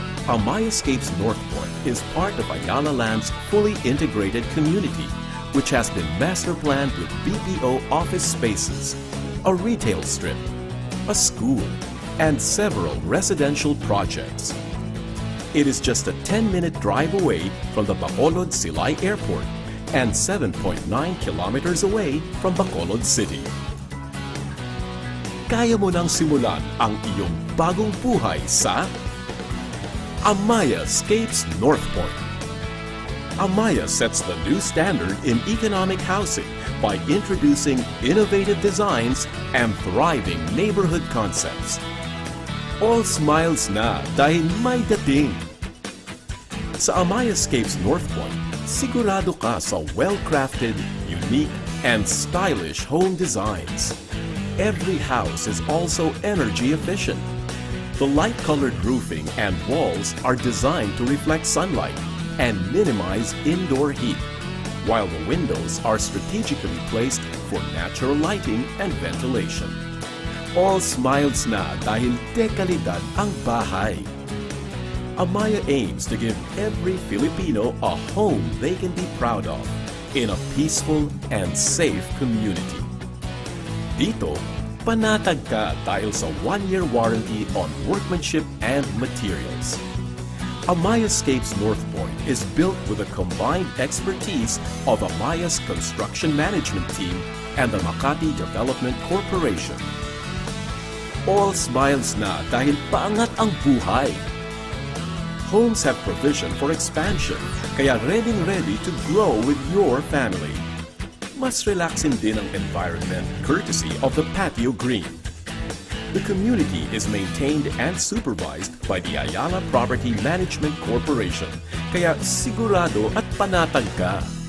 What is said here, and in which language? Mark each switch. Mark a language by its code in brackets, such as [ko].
[en] Amayascapes North Point is part of Ayala Land's fully integrated community, which has been master planned with BPO office spaces, a retail strip, a school, and several residential projects. It is just a 10-minute drive away from the Bacolod Silay Airport and 7.9 kilometers away from Bacolod City. [tl] Kaya mo nang simulan ang iyong bagong buhay sa Amayascapes North Point. [en] Amaya sets the new standard in economic housing by introducing innovative designs and thriving neighborhood concepts. All smiles [tl] na dahil may dating. Sa Amayascapes North Point, sigurado ka sa [en] well-crafted, unique, and stylish home designs. Every house is also energy efficient. The light-colored roofing and walls are designed to reflect sunlight and minimize indoor heat, while the windows are strategically placed for natural lighting and ventilation. All smiles [tl] na dahil dekalidad ang bahay. [en] Amaya aims to give every Filipino a home they can be proud of in a peaceful and safe community. [tl] Dito, panatag ka dahil sa [en] 1-year warranty on workmanship and materials. Amayascapes North Point is built with the combined expertise of Amaya's construction management team and the Makati Development Corporation. All smiles [tl] na dahil paangat ang buhay. [en] homes have provision for expansion, kaya ready to grow with your family. Mas relaxing [tl] din ang [en] environment courtesy of the patio green. The community is maintained and supervised by the Ayala Property Management Corporation, [tl] kaya sigurado at panatag ka.